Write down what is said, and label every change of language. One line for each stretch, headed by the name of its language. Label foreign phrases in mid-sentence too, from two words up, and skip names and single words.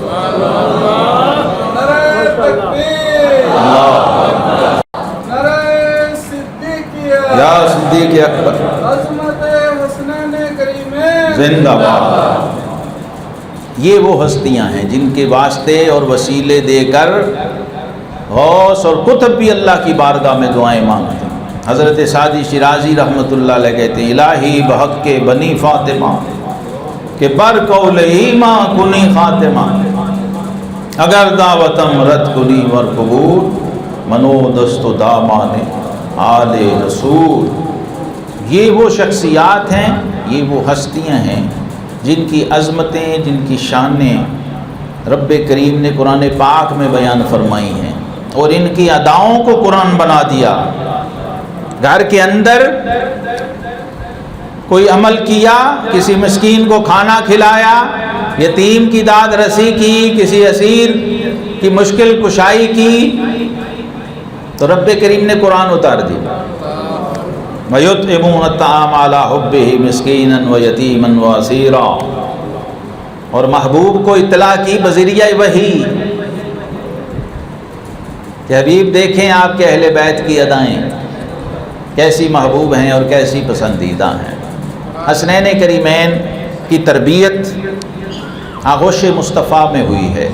Urdu: یا صدیق اکبر زندہ باد۔ یہ وہ ہستیاں ہیں جن کے واسطے اور وسیلے دے کر غوث اور قطب بھی اللہ کی بارگاہ میں دعائیں مانگتے ہیں۔ حضرت سعدی شیرازی
Arabic: رحمۃ اللہ علیہ
Urdu: کہتے ہیں
Persian: الہی بحق کے بنی فاطمہ کہ بر قول ایماں کنی خاتمہ، اگر دعوتم رد کنی ور قبول، منو دست و دامان آل رسول۔
Urdu: یہ وہ شخصیات ہیں، یہ وہ ہستیاں ہیں جن کی عظمتیں، جن کی شانیں رب کریم نے قرآن پاک میں بیان فرمائی ہیں، اور ان کی اداؤں کو قرآن بنا دیا۔ گھر کے اندر کوئی عمل کیا، کسی مسکین کو کھانا کھلایا، یتیم کی داد رسی کی، کسی اسیر کی مشکل کشائی کی، تو رب کریم نے قرآن اتار دیا۔
Arabic: وَيُطْعِمُونَ الطَّعَامَ عَلَىٰ حُبِّهِ مِسْكِینًا وَیَتِیمًا وَاسِیرًا،
Urdu: اور محبوب کو اطلاع کی بذریعہ وحی کہ حبیب دیکھیں آپ کے اہل بیت کی ادائیں کیسی محبوب ہیں اور کیسی پسندیدہ ہیں۔ حسنین کریمین کی تربیت آغوش مصطفیٰ میں ہوئی ہے۔